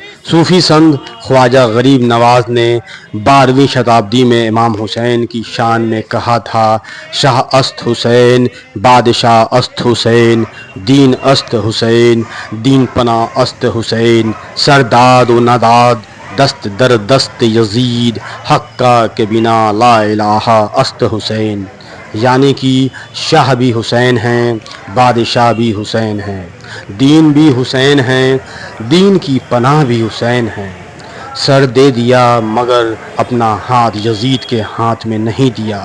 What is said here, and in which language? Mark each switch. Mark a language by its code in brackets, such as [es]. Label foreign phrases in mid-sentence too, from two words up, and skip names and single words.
[ur] صوفی سنت خواجہ غریب نواز نے 12ویں شتابدی میں امام حسین کی شان میں کہا تھا: [fa] شاہ است حسین، بادشاہ است حسین، دین است حسین، دین پناہ است حسین، سرداد و نداد دست در دست یزید، حق کا کے بنا لا الہ است حسین. [ur] یعنی کہ شاہ بھی حسین ہیں، بادشاہ بھی حسین ہیں، دین بھی حسین ہیں، دین کی پناہ بھی حسین ہیں. سر دے دیا مگر اپنا ہاتھ یزید کے ہاتھ میں نہیں دیا.